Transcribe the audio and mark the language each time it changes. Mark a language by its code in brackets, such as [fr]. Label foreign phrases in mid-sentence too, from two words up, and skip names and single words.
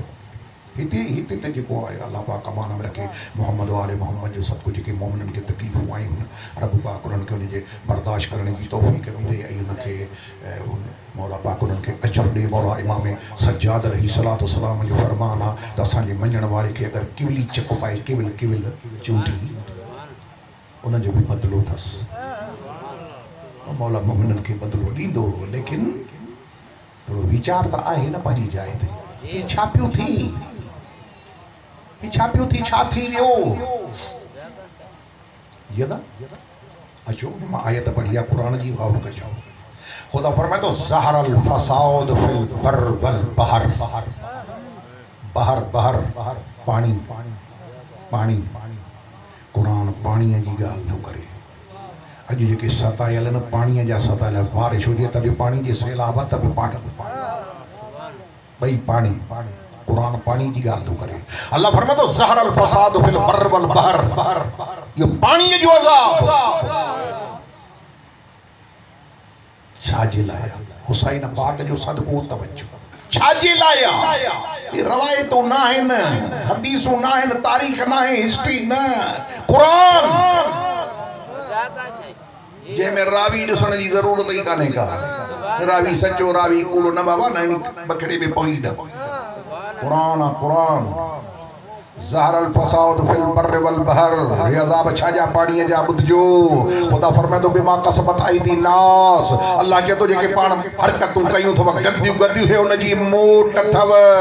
[sd] हिते त जेको आहे अल्लाह पाक अमान में रखे मोहम्मद वाले मोहम्मद जो सभु कुझु जेके मोमिननि खे तकलीफ़ूं आयूं रब पाक उन्हनि खे उनजे बर्दाश्त करण जी तौफ़ीक़ ॾे ऐं उनखे मौला पाक उन्हनि खे अजर ॾे। मौला इमाम सज्जाद [ar] عليه الصلاة والسلام [sd] जो फरमान आहे त असांजे मञण वारे खे अगरि किवली चक पाए किविल किविल चूंटी उनजो बि बदिलो अथसि। मौला मोमिननि खे बदिलो ॾींदो। लेकिन थोरो वीचार त आहे न पंहिंजी जाइ ते। ही छा पियो थी? छा पियो थी? छा थी वियो? ये ना अचो मां आयत पढ़ी आहे कुरान जी गौर कजो। खुदा फरमाए तो [ar] ظهر الفساد في البر والبحر. [sd] बहर बहर पानी पानी कुरान पाणीअ जी ॻाल्हि थो करे। अॼु जेके सतायल न पाणीअ जा सतायल बारिश हुजे त बि पाणी जे सैलाब त बि पाणी ॿई पाणी कुरान पानी की ॻाल्हि थो करे। अल्लाह फरमाए थो [ar] ظهر الفساد في البر والبحر. [sd] इहो पाणीअ जो अज़ाब छाजे लाइ? हुसैन पाक जो सदको तवज्जो छाजे लाइ? ये रवायतूं न आहिनि, हदीसूं न आहिनि, तारीख़ न आहे, हिस्ट्री न। कुरान जंहिंमें रावी ॾिसण जी ज़रूरत ई कान्हे का। रावी सचो रावी कूड़ो न बाबा न बखड़े में पई न। कुरान कुरान [ar] ظهر الفساد في البر والبحر. [sd] ये अज़ाब छाजा पाणीअ जा ॿुधजो। खुदा फरमाए थो [ar] بما كسبت أيدي الناس. [sd] अल्लाह चए थो जेके पाण हरकतूं कयूं अथव गंदियूं गंदियूं हे उनजी मोट अथव।